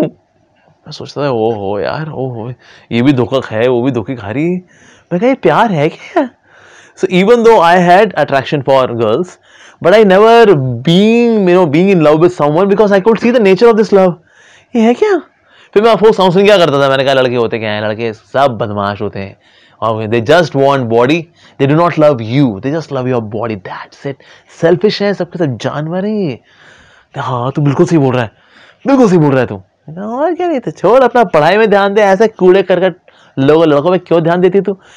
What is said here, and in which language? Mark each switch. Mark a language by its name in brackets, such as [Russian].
[Hindi] मैं सोचता था ओ हो यार, ओ हो ये भी धोखा खाए, वो भी धोखे खा रही, मैं कहा ये प्यार है क्या? [English] So even though I had attraction for girls, but I never being in love with someone because I could see the nature of this love. [Hindi] ये है क्या? फिर मैं अफकोर्स काउंसलिंग क्या करता था, मैंने कहा लड़के होते क्या हैं, लड़के सब बदमाश होते हैं, और [English] They just want body, they do not love you, they just love your body, that's it. [Hindi] Selfish है, सबके सब जानवर है। हाँ तू बिल्कुल सही बोल रहा है, बिल्कुल सही बोल रहा है तू, और क्या नहीं तो छोड़ अपना पढ़ाई में ध्यान दे, ऐसे कूड़े करके लड़कों में क्यों ध्यान देती तू?